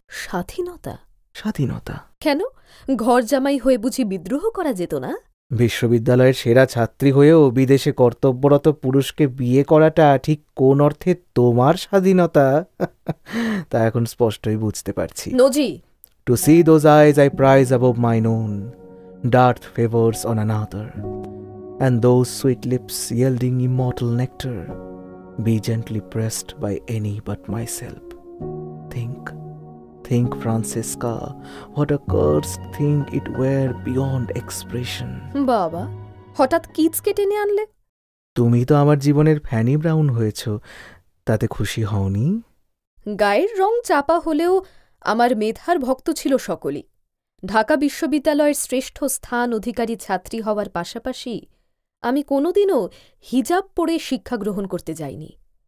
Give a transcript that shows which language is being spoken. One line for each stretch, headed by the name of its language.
Bangla: স্বাধীনতা? স্বাধীনতা। কেন, ঘর জামাই হয়ে বুঝি বিদ্রোহ করা যেত না? বিশ্ববিদ্যালয়ের সেরা ছাত্রী হয়েও বিদেশে কর্তব্যরত পুরুষকে বিয়ে করাটা ঠিক কোন অর্থে তোমার স্বাধীনতা তা এখন স্পষ্টই বুঝতে পারছি। নজি,
English: To see those eyes I prize above mine own, dart favors on another, and those sweet lips yielding immortal nectar, be gently pressed by any but myself. Think, Francesca, what a cursed thing it were beyond expression.
Bangla: বাবা, হঠাৎ কিচকে টেনে আনলে। তুমি তো আমার জীবনের ফ্যানি brown হয়েছ, তাতে খুশি হওনি? গায়ের রং চাপা হলেও আমার মেধার ভক্ত ছিল সকলেই। ঢাকা বিশ্ববিদ্যালয়ের শ্রেষ্ঠ স্থান অধিকারী ছাত্রী হওয়ার পাশাপাশি আমি কোনোদিনও হিজাব পরে শিক্ষা গ্রহণ করতে যাইনি।